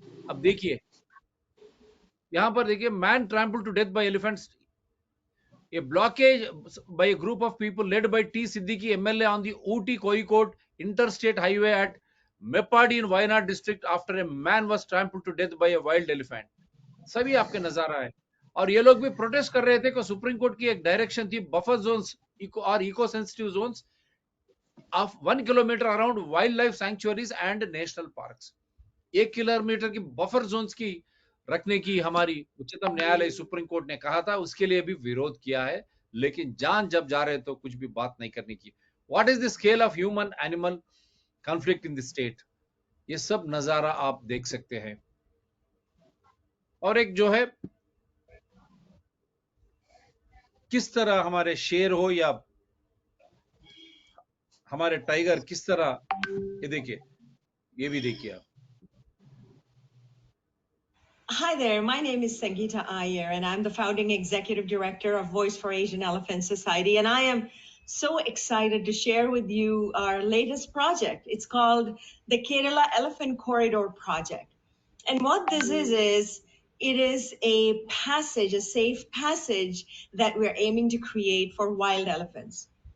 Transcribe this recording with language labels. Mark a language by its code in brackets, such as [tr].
[hi] अब देखिए, यहाँ पर देखिए, [en] man trampled to death by elephants. A blockage by a group of people led by T. Siddiqui MLA on the Ooty Kozhikode interstate highway at Meppadi in Wayanad district after a man was trampled to death by a wild elephant. [hi] सभी आपके नजर आए. और ये लोग भी protest कर रहे थे कि सुप्रीम कोर्ट की एक डायरेक्शन थी, बफर जोन्स और eco sensitive zones [en] of 1 kilometre around wildlife sanctuaries and national parks, [hi] 1 kilometre की बफर जोन्स की रखने की हमारी उच्चतम न्यायालय सुप्रीम कोर्ट ने कहा था, उसके लिए भी विरोध किया है, लेकिन जान जब जा रहे तो कुछ भी बात नहीं करने की। [en] what is the scale of human animal conflict in the state, [hi] ये सब नजारा आप देख सकते हैं। और एक जो है किस तरह हमारे शेर हो या हमारे टाइगर किस तरह, ये देखिए, ये भी देखिए आप। [en] Hi there, my name is Sangeeta Iyer, and I'm the founding executive director of Voice for Asian Elephant Society. And I am so excited to share with you our latest project. It's called the Kerala Elephant Corridor Project. And what this is it is a passage, a safe passage that we're aiming to create for wild elephants.